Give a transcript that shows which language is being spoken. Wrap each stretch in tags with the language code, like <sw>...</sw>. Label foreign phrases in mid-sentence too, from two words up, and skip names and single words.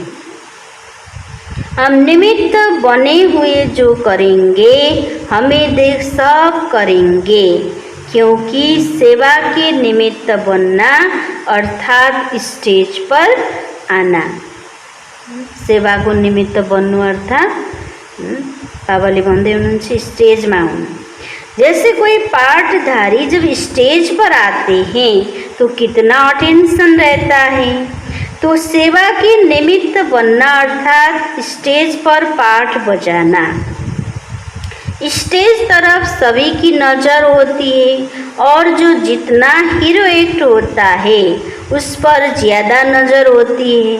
<hi>हम निमित्त बने हुए जो करेंगे हमें देख सब करेंगे, क्योंकि सेवा के निमित्त बनना अर्थात स्टेज पर आना।</hi> <ne>सेवा को निमित्त बन्नु अर्थात बाबाले भन्दै हुनुहुन्छ स्टेजमा आउनु।</ne> <hi>जैसे कोई पाठधारी जब स्टेज पर आते हैं तो कितना अटेंशन रहता है, तो सेवा के निमित्त बनना अर्थात स्टेज पर पाठ बजाना। स्टेज तरफ सभी की नज़र होती है और जो जितना</hi> <en>hero act</en> <hi>होता है उस पर ज़्यादा नज़र होती है।</hi>